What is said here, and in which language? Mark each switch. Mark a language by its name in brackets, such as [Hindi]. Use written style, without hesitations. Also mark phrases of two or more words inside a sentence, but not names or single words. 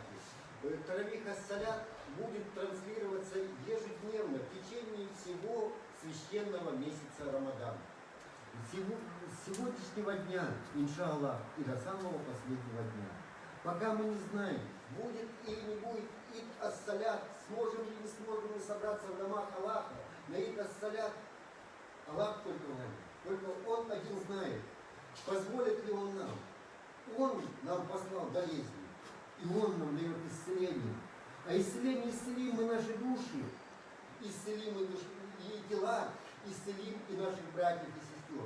[Arabic] تراويح الصلاة [Russian] будет транслироваться ежедневно в течение всего священного месяца Рамадан. С сегодняшнего дня, иншаллах, и до самого последнего дня. Пока мы не знаем, будет или не будет [Arabic] عيد الصلاة, [Russian] сможем или не сможем мы собраться в домах Аллаха на [Arabic] عيد الصلاة, [Russian] Аллах только знает. Только Он один знает, позволит ли Он нам. Он нам послал болезни, и Он нам дает исцеление. А исцелим мы наши души, исцелим и тела, исцелим и наших братьев и сестер.